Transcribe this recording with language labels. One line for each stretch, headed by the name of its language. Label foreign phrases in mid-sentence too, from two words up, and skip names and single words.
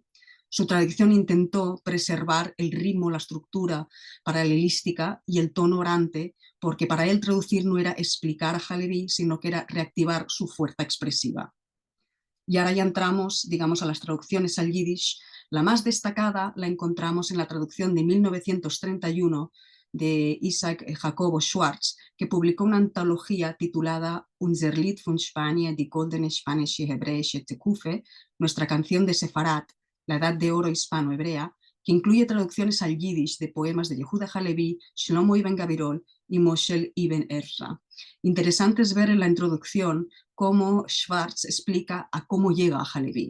Spanish: Su tradición intentó preservar el ritmo, la estructura paralelística y el tono orante, porque para él traducir no era explicar a Halevi, sino que era reactivar su fuerza expresiva. Y ahora ya entramos, digamos, a las traducciones al yiddish. La más destacada la encontramos en la traducción de 1931 de Isaac Jacobo Schwartz, que publicó una antología titulada Unser Lied von Spanien, die goldene spanische hebräische Tekufe, nuestra canción de Sefarat, la edad de oro hispano-hebrea, que incluye traducciones al yiddish de poemas de Yehuda Halevi, Shlomo Ibn Gabirol y Moshe Ibn Ezra. Interesante es ver en la introducción cómo Schwartz explica a cómo llega a Halevi.